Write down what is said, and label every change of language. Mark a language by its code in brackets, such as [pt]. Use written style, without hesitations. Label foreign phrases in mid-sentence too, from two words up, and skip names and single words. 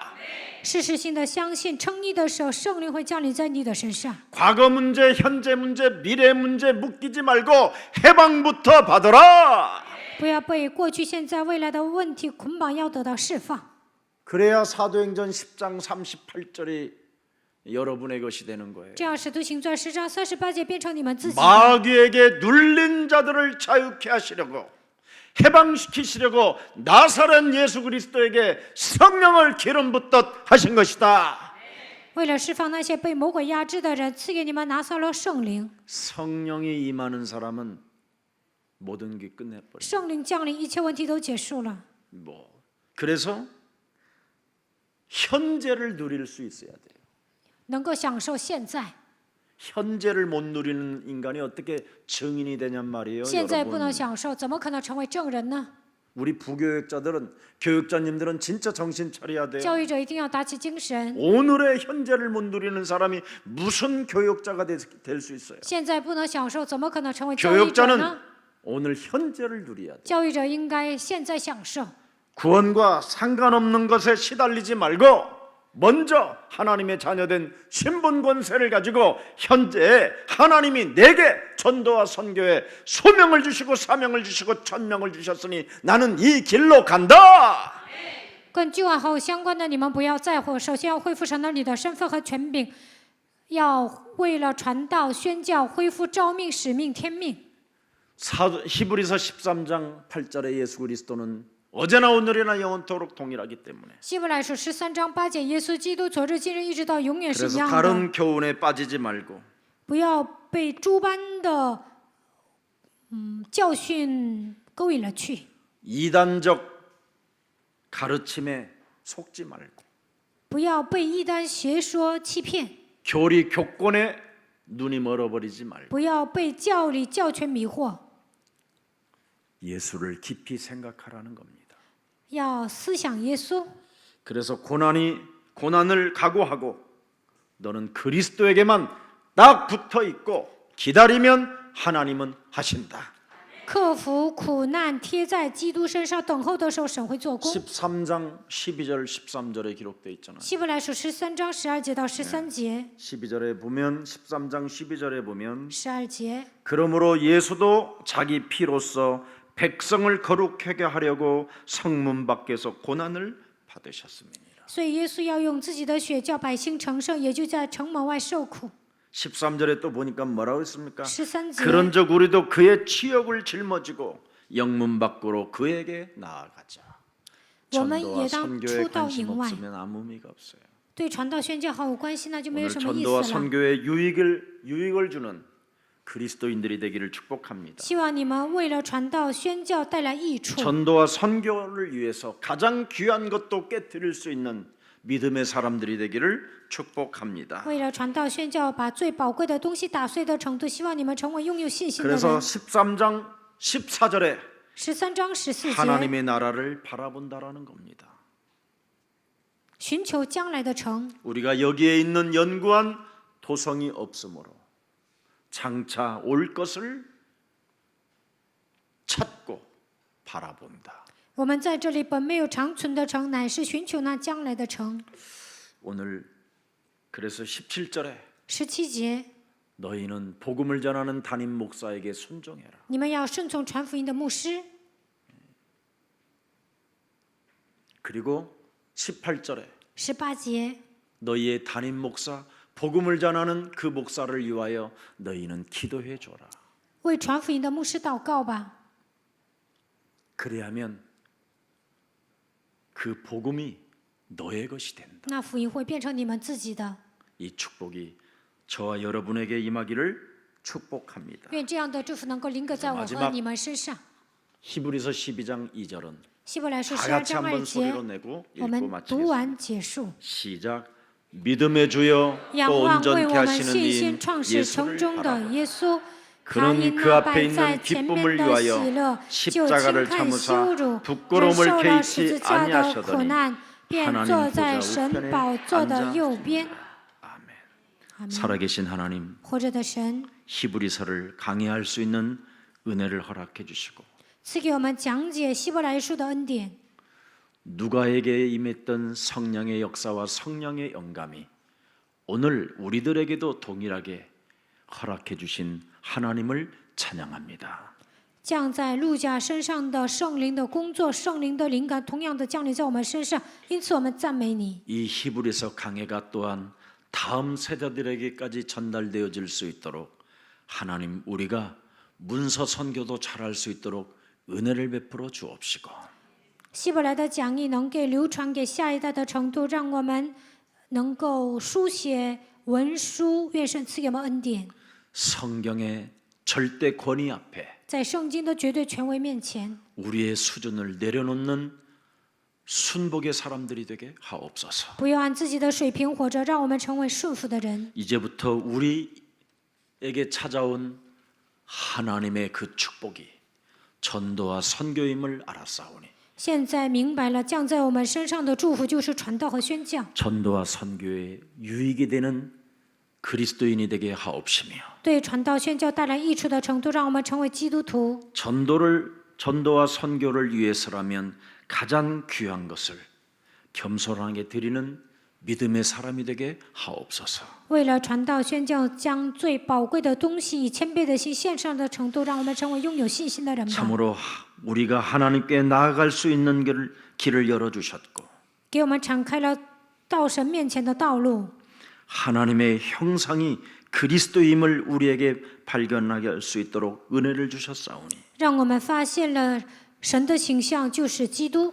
[zh] 事实性的相信称义的时候，圣灵会降临在你的身上。 [ko] 과거 문제, 현재 문제, 미래 문제 묶이지 말고 해방부터 받아라. [zh] 不要被过去、现在、未来的问题捆绑，要得到释放。 [ko] 그래야 사도행전 10장 38절이 여러분의 것이 되는 거예요. [zh] 这样，使徒行传10章38节变成你们自己的。 [ko] 마귀에게 눌린 자들을 자유케 하시려고 해방시키시려고 나사렛 예수 그리스도에게 성령을 기름 붓듯 하신 것이다. [zh] 为了释放那些被魔鬼压制的人，赐给你们拿撒勒圣灵。 [ko] 성령이 임하는 사람은 모든 게 끝내버려. [zh] 圣灵降临，一切问题都结束了。 [ko] 그래서 현재를 누릴 수 있어야 돼요. [zh] 能够享受现在， [ko] 현재를 못 누리는 인간이 어떻게 증인이 되냔 말이에요. [zh] 现在不能 [ko] 여러분. [zh] 享受，怎么可能成为证人呢？ [ko] 우리 부교육자들은 교육자님들은 진짜 정신 차려야 돼요. [zh] 教育者一定要打起精神。 [ko] 오늘의 현재를 못 누리는 사람이 무슨 교육자가 될 수 있어요? [zh] 现在不能享受，怎么可能成为教育者 [ko] 교육자는 [zh] 呢？ [ko] 오늘 현재를 누려야 돼요. [zh] 教育者应该现在享受， [ko] 구원과 상관없는 것에 시달리지 말고 먼저 하나님의 자녀된 신분 권세를 가지고 현재 하나님이 내게 전도와 선교에 소명을 주시고 사명을 주시고 천명을 주셨으니 나는 이 길로 간다. [zh] 跟救恩和我相关的，你们不要在乎。首先要恢复神儿女的身份和权柄，要为了传道、宣教、恢复召命、使命、天命。 [ko] 히브리서 13장 8절에 예수 그리스도는 어제나 오늘이나 영원토록 동일하기 때문에 [zh] 希伯来书13章8节，耶稣基督昨日、今日一直到永远是一 [ko] 그래서 [zh] 样的。 [ko] 다른 교훈에 빠지지 말고 [zh] 不要被诸般的教训勾引了去， [ko] 이단적 가르침에 속지 말고 [zh] 不要被异端邪说欺骗， [ko] 교리 교권에 눈이 멀어버리지 말고 [zh] 不要被教理教权迷惑， [ko] 예수를 깊이 생각하라는 겁니다. [zh] 要思想耶稣。 [ko] 그래서 고난을 각오하고 너는 그리스도에게만 딱 붙어 있고 기다리면 하나님은 하신다. [zh] 克服苦难，贴在基督身上，等候的时候，神会做工。 [ko] 13장 12절 13절에 기록되어 있잖아요. [zh] 希伯来书13章12节到13节， [ko] 12절에 보면 13장 12절에 보면 [zh] 12节， [ko] 그러므로 예수도 자기 피로써 백성을 거룩하게 하려고 성문 밖에서 고난을 받으셨습니다. [zh] 所以耶稣要用自己的血叫百姓成圣，也就在城门外受苦。 [ko] 13절에 또 보니까 뭐라고 했습니까? [zh] 13节， [ko] 그런즉 우리도 그의 치욕을 짊어지고 영문 밖으로 그에게 나아가자. [zh] 我们 [ko] 전도와 [zh] 也当 [ko] 선교에 [zh] 出到 [ko] 관심 [zh] 营外。 [ko] 없으면 아무 의미가 없어요. [zh] 对传道宣教毫无关系，那就没有 [ko] 오늘 [zh] 什么意 [ko] 전도와 [zh] 思了。 [ko] 선교에 유익을 주는 그리스도인들이 되기를 축복합니다. [zh] 希望你们为了传道宣教带来益处， [ko] 전도와 선교를 위해서 가장 귀한 것도 깨뜨릴 수 있는 믿음의 사람들이 되기를 축복합니다. [zh] 为了传道宣教把最宝贵的东西打碎的程度，希望你们成为拥有信心的 [ko] 그래서 [zh] 人。 [ko] 13장 14절에 [zh] 13 章14节， [ko] 하나님의 나라를 바라본다라는 겁니다. [zh] 寻求将来的城。 [ko] 우리가 여기에 있는 연구한 도성이 없으므로 장차 올 것을 찾고 바라본다. [zh] 我们在这里本没有长存的城，乃是寻求那将来的城。 [ko] 오늘 그래서 17절에 [zh] 17节， [ko] 너희는 복음을 전하는 담임 목사에게 순종해라. [zh] 你们要顺从传福音的牧师。 [ko] 그리고 18절에 [zh] 18节， [ko] 너희의 담임 목사 복음을 전하는 그 목사를 위하여 너희는 기도해 줘라. [zh] 为传福音的牧师祷告吧， [ko] 그래야면 그 복음이 너의 것이 된다. [zh] 那福音会变成你们自己的。 [ko] 이 축복이 저와 여러분에게 임하기를 축복합니다. [zh] 愿这样的祝福能够临格在我和你们身上。 [ko] 히브리서 12장 2절은 [zh] 希伯来书 [ko] 다 [zh] 12 [ko] 같이 [zh] 章 [ko] 한번 [zh] 2 [ko] 소리로 [zh] 节， [ko] 내고 [zh] 我 [ko] 읽고 [zh] 们读 [ko] 마치겠습니다. [zh] 完结束。 [ko] 시작. 믿음의 주여 [zh] 仰 [ko] 또 [zh] 望为 [ko] 온전케 [zh] 我们 [ko] 하시는 [zh] 信心 [ko] 인 [zh] 创始成 [ko] 예수를 [zh] 终的 [ko] 바라라. [zh] 耶稣，他 [ko] 그는 [zh] 因 [ko] 그 [zh] 那 [ko] 앞에 [zh] 摆在 [ko] 있는 [zh] 前 [ko] 기쁨을 [zh] 面的 [ko] 위하여 [zh] 喜乐，就轻 [ko] 십자가를 [zh] 看 [ko] 참으사 [zh] 羞辱，忍 [ko] 부끄러움을 [zh] 受了十 [ko] 개의치 [zh] 字架的苦 [ko] 아니하시더니 [zh] 难，便 [ko] 하나님 [zh] 坐在 [ko] 보좌 [zh] 神 [ko] 우편에 [zh] 宝座的右边。 [ko] 아멘. [zh] 阿门。 [ko] 살아계신 하나님, [zh] 活着的神， [ko] 히브리서를 강해할 수 있는 은혜를 허락해 주시고 [zh] 赐给我们讲解希伯来书的恩典。 [ko] 누가에게 임했던 성령의 역사와 성령의 영감이 오늘 우리들에게도 동일하게 허락해 주신 하나님을 찬양합니다. [zh] 降在路加身上的圣灵的工作，圣灵的灵感同样的降临在我们身上，因此我们赞美你。 [ko] 이 히브리서 강해가 또한 다음 세대들에게까지 전달되어질 수 있도록 하나님 우리가 문서 선교도 잘할 수 있도록 은혜를 베풀어 주옵시고 [zh] 希伯来的讲义能给流传给下一代的程度，让我们能够书写文书，愿神赐给我们恩典。 [ko] 성경의 절대 권위 앞에 [zh] 在圣经的绝对权威面前， [ko] 우리의 수준을 내려놓는 순복의 사람들이 되게 하옵소서. [zh] 不要按自己的水平活着，让我们成为顺服的人。 [ko] 이제부터 우리에게 찾아온 하나님의 그 축복이 전도와 선교임을 알았사오니 [zh] 现在明白了，降在我们身上的祝福就是传道和宣教， [ko] 전도와 선교에 유익이 되는 그리스도인이 되게 하옵시며 [zh] 对传道宣教带来益处的程度，让我们成为基督徒。 [ko] 전도와 선교를 위해서라면 가장 귀한 것을 겸손하게 드리는 믿음의 사람이 되게 하옵소서. [zh] 为了传道宣教，将最宝贵的东西以谦卑的心献上的程度，让我们成为拥有信心的人吧。 [ko] 참으로 우리가 하나님께 나아갈 수 있는 길을 열어주셨고 [zh] 给我们敞开了到神面前的道路， [ko] 하나님의 형상이 그리스도임을 우리에게 발견하게 할 수 있도록 은혜를 주셨사오니 [zh] 让我们发现了神的形象就是基督。